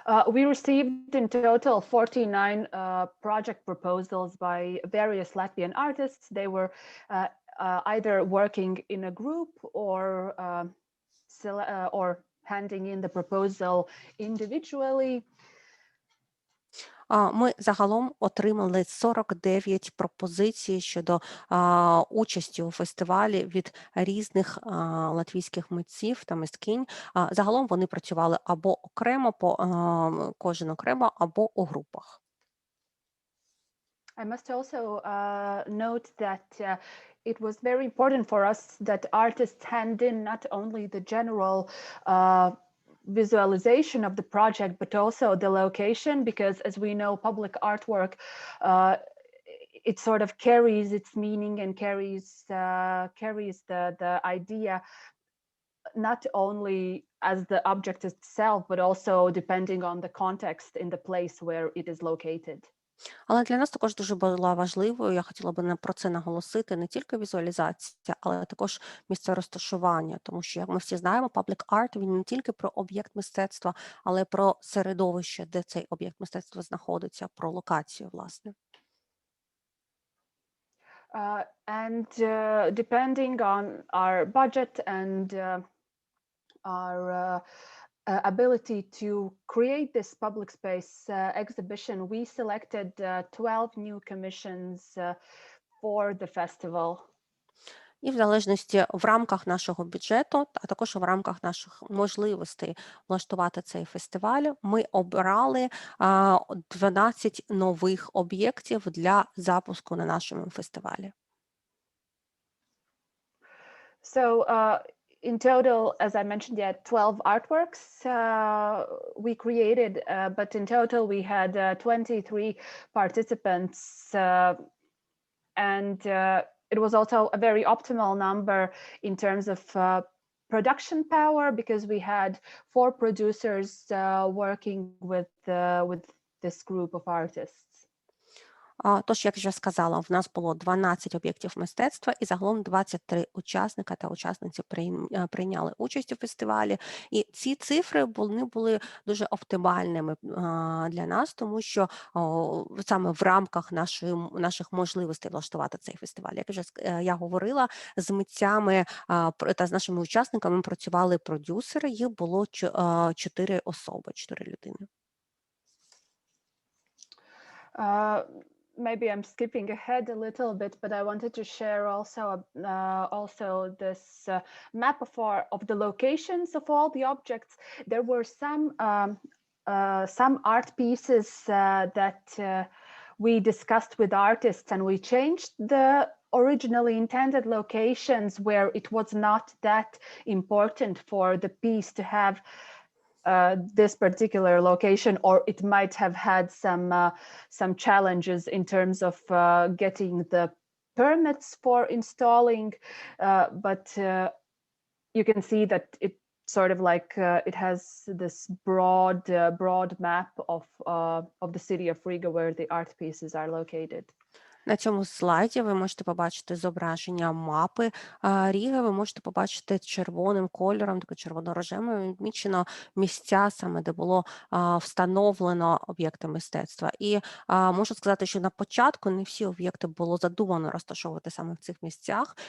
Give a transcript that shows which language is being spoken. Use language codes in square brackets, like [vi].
[en] We received in total 49 project proposals by various Latvian artists. They were either working in a group or handing in the proposal individually. [uk] Ми загалом отримали 49 пропозицій щодо участі у фестивалі від різних латвійських митців та мисткинь. Загалом вони працювали або окремо, кожен окремо, або у групах. [en] I must also note that it was very important for us that artists hand in not only the general visualization of the project, but also the location, because as we know, public artwork, it sort of carries its meaning and carries the idea not only as the object itself, but also depending on the context in the place where it is located. [uk] Але для нас також дуже була важливою, я хотіла би про це наголосити, не тільки візуалізація, але також місце розташування, тому що, як ми всі знаємо, public art, він не тільки про об'єкт мистецтва, але про середовище, де цей об'єкт мистецтва знаходиться, про локацію, власне. [en] And depending on our budget and our ability to create this public space exhibition, we selected 12 new commissions for the festival. [uk] І в залежності в рамках нашого бюджету, а також в рамках наших можливостей влаштувати цей фестиваль, ми обрали 12 нових об'єктів для запуску на нашому фестивалі. [en] So in total, as I mentioned, 12 artworks we created, but in total we had 23 participants, and it was also a very optimal number in terms of production power, because we had 4 producers working with this group of artists. [uk] Тож, як вже сказала, в нас було 12 об'єктів мистецтва і загалом 23 учасника та учасниці прийняли участь у фестивалі. І ці цифри вони були дуже оптимальними для нас, тому що саме в рамках наших можливостей влаштувати цей фестиваль. Як вже я говорила, з митцями та з нашими учасниками працювали продюсери, їх було 4 особи, 4 людини. [en] Maybe I'm skipping ahead a little bit, but I wanted to share also this map of the locations of all the objects. There were some art pieces that we discussed with artists, and we changed the originally intended locations where it was not that important for the piece to have this particular location, or it might have had some challenges in terms of getting the permits for installing, but you can see that it sort of like it has this broad map of the city of Riga where the art pieces are located. [uk] На цьому слайді ви можете побачити зображення мапи Ріги, ви можете побачити червоним кольором, таке червоно-рожевим відмічено місця, саме де було встановлено об'єкти мистецтва. І можу сказати, що на початку не всі об'єкти було задумано розташовувати саме в цих місцях.